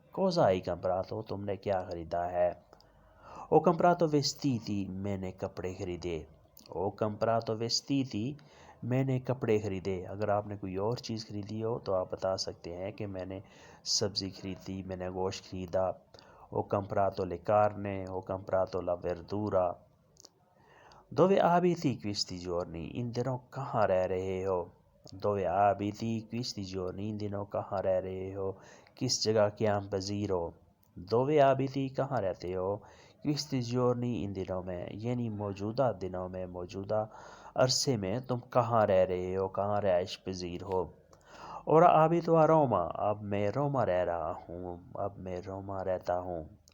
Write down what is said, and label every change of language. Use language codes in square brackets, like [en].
[it] cosa hai comprato? [hi] तुमने क्या ख़रीदा है। [it] ho comprato vestiti, [hi] मैंने कपड़े ख़रीदे। ho comprato vestiti, मैंने कपड़े ख़रीदे। अगर आपने कोई और चीज़ ख़रीदी हो तो आप बता सकते हैं कि मैंने सब्ज़ी ख़रीदी, मैंने गोश्त ख़रीदा। [it] ho comprato le carne, ho comprato la verdura। dove abiti questi giorni? [hi] इन दिनों कहाँ रह रहे हो? [it] dove abiti questi giorni? [hi] इन दिनों कहाँ रह रहे हो? किस जगह क़याम पज़ीर हो? [it] dove abiti [hi] कहाँ रहते हो? [it] questi giorni [hi] इन दिनों में, यानी मौजूदा दिनों में, मौजूदा अरसे में तुम कहाँ रह रहे हो, कहाँ रहाइश पज़ीर हो। और अभी तो रोमा, अब मैं रोमा रह रहा हूँ, अब मैं रोमा रहता हूँ।